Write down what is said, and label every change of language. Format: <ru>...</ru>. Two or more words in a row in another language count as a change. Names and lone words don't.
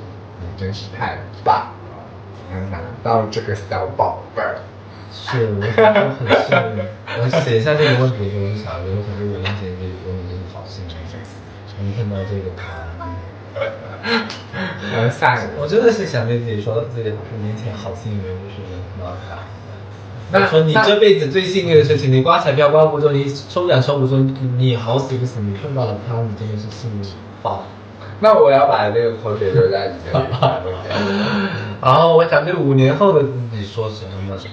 <zh>你真是太棒了，能拿到這個小寶貝兒。是，我很幸運。我寫下這個問題的時候，我就想着，我想對5年前自己說，你真的好幸運，能看到這個答案。下一個，我真的是想對自己說，這個5年前好幸運，就是能看到它。我說你這輩子最幸運的事情，你刮彩票刮不中，你抽獎抽不中，你好死不死，你碰到了他，你真的是幸運爆。那我要把這個口水留在你這裡。然後我想對5年後的自己說什麼呢？</zh>